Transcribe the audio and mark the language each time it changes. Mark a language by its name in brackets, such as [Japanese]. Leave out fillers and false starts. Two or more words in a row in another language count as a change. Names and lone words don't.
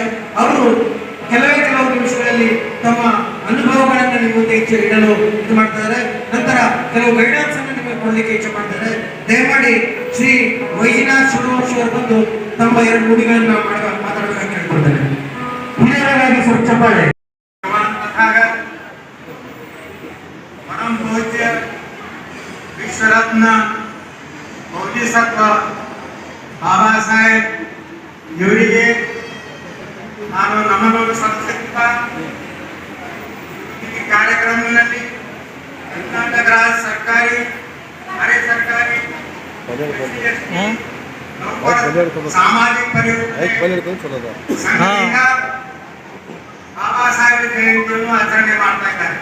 [Kannada] ಅವರು ಕೆಲವು ನಿಮಿಷಗಳಲ್ಲಿ ತಮ್ಮ ಅನುಭವಗಳನ್ನು ನಿಮ್ಮ ಮುಂದೆ ಇಡಲು ಇದು ಮಾಡ್ತಾರೆ. ನಂತರ ಕೆಲವು ಗೈಡೆನ್ಸ್ ಅನ್ನು ನಿಮಗೆ ಕೊಡಲಿಕ್ಕೆ ಇಚ್ಛೆ ಮಾಡ್ತಾರೆ. ದಯಮಾಡಿ ಶ್ರೀ ವೈದ್ಯನಾಥ್ ಶಿವವಂಶಿ ಅವರು ಬಂದು ತಮ್ಮ ಎರಡು ನುಡಿಗಳನ್ನು ಮಾತಾಡಬೇಕಾಗಿ ಕೇಳ್ಕೊಳ್ತಾರೆ. ಹಿರಿಯರಾಗಿ ಸ್ವಲ್ಪ ಚಪ್ಪಾಳೆ. परम पूज्य विश्वरत्न बोधिसत्व बाबा साहेब ಇವರಿಗೆ ನಾನು ನಮ್ಮನ್ನು ಸಲ್ಲಿಸುತ್ತಾ ಈ ಕಾರ್ಯಕ್ರಮದಲ್ಲಿ ಕರ್ನಾಟಕ ರಾಜ್ಯ ಸರ್ಕಾರಿ, ಅರೆ ಸರ್ಕಾರಿ, ಸಾಮಾಜಿಕ ಪರಿವರ್ತನೆ ಸಂಘದಿಂದ ಬಾಬಾ ಸಾಹೇಬ್ ಜಯಂತಿಯನ್ನು ಆಚರಣೆ ಮಾಡ್ತಾ ಇದ್ದಾರೆ.